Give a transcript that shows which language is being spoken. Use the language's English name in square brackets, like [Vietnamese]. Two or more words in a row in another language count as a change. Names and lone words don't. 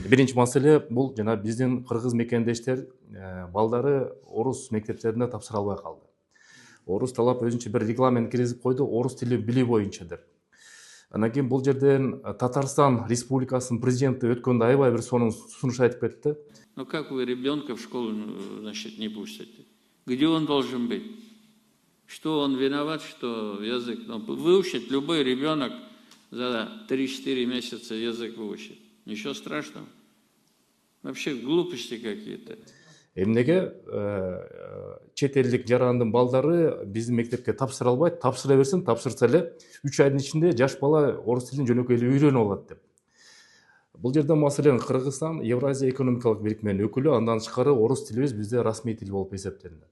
[Kyrgyz] Биринчи маселе бул жана биздин кыргыз мекендештер балдары орус мектептерине тапшыра албай калды. Орус талап өзүнчө бир регламент киргизип койду, орус тилин билүү боюнча деп. Андан кийин бул жерден Татарстан Республикасынын президенти өткөндө аябай бир сонун сунуш айтып кетти. [Russian] Ну как вы ребенка в школу, значит, не пустите? Где он должен быть? Что он виноват, что язык? Ну, выучит любой ребенок за 3-4 месяца язык выучит. Ничего страшного. Вообще глупости какие-то. [Kyrgyz] Эмнеге чет элдик жарандын балдары биздин мектепке тапшыра албайт, тапшыра берсин, тапшырса эле 3 айдын ичинде жаш бала орус тилин жөнөкөй эле үйрөнүп алат деп. Бул жерде маселен Кыргызстан Евразия экономикалык бирикменин өкүлү, андан тышкары орус тилибиз бизде расмий тил болуп эсептелинет.